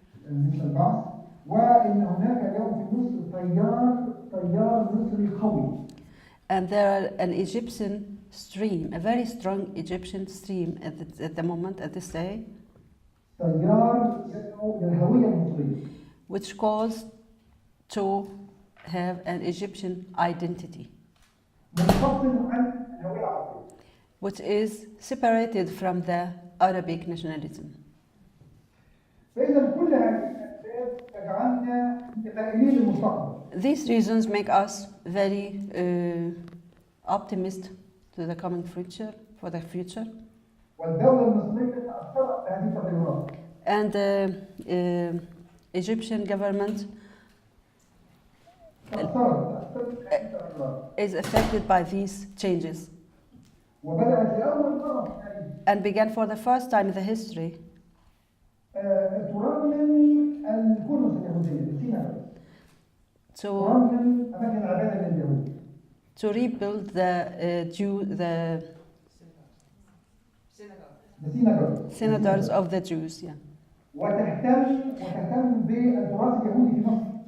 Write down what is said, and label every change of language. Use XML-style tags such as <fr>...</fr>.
<ar>مثل البعث، وإن هناك اليوم في مصر تيار مصري قوي.</ar> <en>And there are an Egyptian stream, a very strong Egyptian stream at the moment, at this day,</en> <ar>تيار يدعو للهوية المصرية.</ar> <en>which calls to have an Egyptian identity,</en> <ar>منفصل عن الهوية العربية.</ar> <en>which is separated from the Arabic nationalism.</en> <ar>فإذا كل هذه الأسباب تجعلنا متفائلين للمستقبل.</ar> <en>These reasons make us very optimistic to the coming future, for the future.</en> <ar>والدولة المصرية تأثرت بهذه التغيرات.</ar> <en>And the Egyptian government</en> <ar>تأثرت بهذه التغيرات.</ar> <en>is affected by these changes</en> <ar>وبدأت لأول مرة في التاريخ</ar> <en>and began for the first time in the history</en> <ar>ترمم الكنوز اليهودية بسيناء. ترمم أماكن العبادة لليهود.</ar> <en>to rebuild the synagogues of the Jews, yeah,</en> <ar>وتهتم بالتراث اليهودي في مصر.</ar>